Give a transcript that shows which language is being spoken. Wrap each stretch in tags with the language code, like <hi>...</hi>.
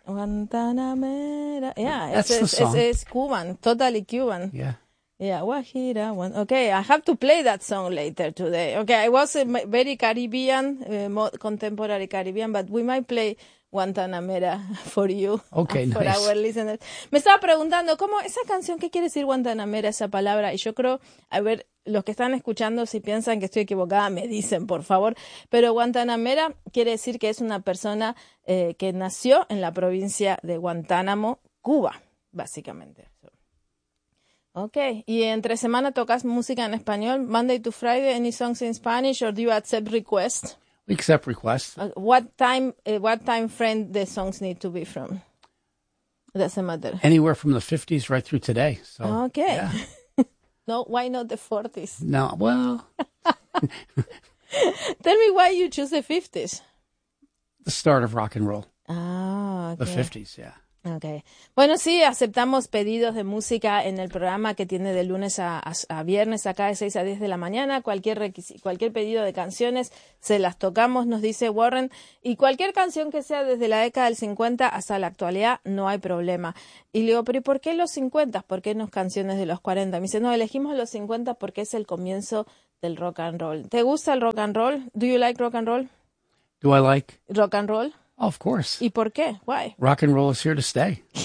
<en>Guantanamera. Yeah. That's the song. It's Cuban. Totally Cuban. Yeah. Yeah, Guajira. Okay, I have to play that song later today. Okay, it was very Caribbean, contemporary Caribbean, but we might play Guantanamera for you. Okay, for nice. Our listeners.</en> <es>Me estaba preguntando, ¿cómo esa canción, qué quiere decir Guantanamera, esa palabra? Y yo creo, a ver, los que están escuchando, si piensan que estoy equivocada, me dicen, por favor. Pero Guantanamera quiere decir que es una persona que nació en la provincia de Guantánamo, Cuba, básicamente. Okay, y entre semana tocas música en español,</es> <en>Monday to Friday, any songs in Spanish, or do you accept requests? We accept requests. What time frame the songs need to be from? It doesn't matter. Anywhere from the 50s right through today. So, okay. Yeah. No, why not the 40s? No, well. Tell me why you choose the 50s. The start of rock and roll. Okay. The 50s, yeah. Okay.</en> <es>Bueno, sí, aceptamos pedidos de música en el programa que tiene de lunes a viernes, acá de 6 a 10 de la mañana. Cualquier pedido de canciones, se las tocamos, nos dice Warren. Y cualquier canción que sea desde la década del 50 hasta la actualidad, no hay problema. Y le digo, pero ¿y por qué los 50? ¿Por qué no canciones de los 40? Me dice, no, elegimos los 50 porque es el comienzo del rock and roll. ¿Te gusta el rock and roll?</es> <en>Do you like rock and roll? Do I like? Rock and roll. Of course.</en> <es>¿Y por qué? Why?</es> <en>Rock and roll is here to stay.</en>